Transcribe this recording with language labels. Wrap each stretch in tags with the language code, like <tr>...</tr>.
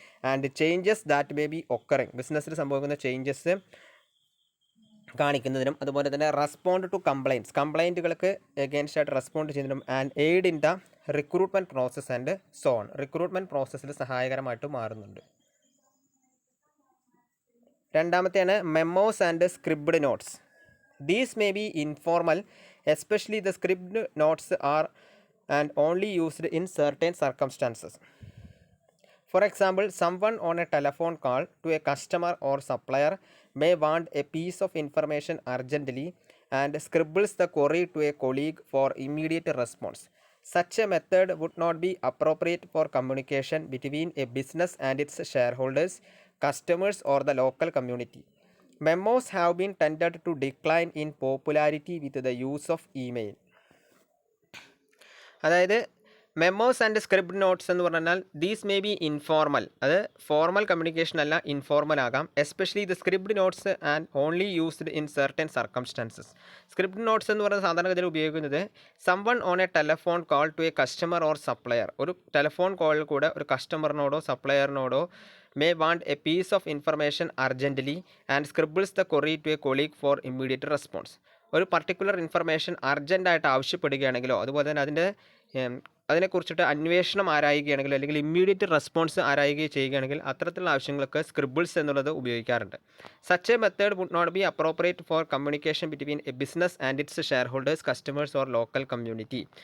<en>and changes that may be occurring,</en> <ml>ബിസിനസ്സിൽ സംഭവിക്കുന്ന changes കാണിക്കുന്നതിനും, അതുപോലെ തന്നെ റെസ്പോണ്ട് ടു കംപ്ലൈൻറ്റുകൾക്ക് എഗെയിൻസ്റ്റ് ആയിട്ട് റെസ്പോണ്ട് ചെയ്യുന്നതിനും,</ml> <en>and aid in the recruitment process and so on,</en> <ml>recruitment പ്രോസസ്സിൽ സഹായകരമായിട്ട് മാറുന്നുണ്ട്. രണ്ടാമത്തെയാണ് memos and സ്ക്രിപ്ഡ് notes.</ml> <en>These may be informal, especially the script notes are and only used in certain circumstances. For example, someone on a telephone call to a customer or supplier may want a piece of information urgently and scribbles the query to a colleague for immediate response. Such a method would not be appropriate for communication between a business and its shareholders, customers or the local community. Memos have been tended to decline in popularity with the use of email.</en> <ml>അതായത് memos and script notes എന്ന് പറഞ്ഞാൽ</ml> <en>these may be informal,</en> <ml>അത് formal communication അല്ല, informal ആകാം.</ml> <en>Especially the script notes and only used in certain circumstances.</en> <ml>Script notes എന്ന് പറയുന്നത് സാധാരണഗതിയിൽ ഉപയോഗിക്കുന്നത്</ml> <en>someone on a telephone call to a customer or supplier,</en> <ml>ഒരു ടെലഫോൺ കോളിൽ കൂടെ ഒരു കസ്റ്റമറിനോടോ സപ്ലയറിനോടോ</ml> <en>may want a piece of information urgently and scribbles the query to a colleague for immediate response.</en> <ml>ഒരു particular information അർജൻറ്റായിട്ട് ആവശ്യപ്പെടുകയാണെങ്കിലോ അതുപോലെ തന്നെ അതിനെക്കുറിച്ചിട്ട് അന്വേഷണം ആരായുകയാണെങ്കിലോ അല്ലെങ്കിൽ ഇമ്മീഡിയറ്റ് റെസ്പോൺസ് ആരായുകയോ ചെയ്യുകയാണെങ്കിൽ അത്തരത്തിലുള്ള ആവശ്യങ്ങൾക്ക് സ്ക്രിബിൾസ് എന്നുള്ളത് ഉപയോഗിക്കാറുണ്ട്.</ml> <en>Such a method would not be appropriate for communication between a business and its shareholders, customers or local community.</en>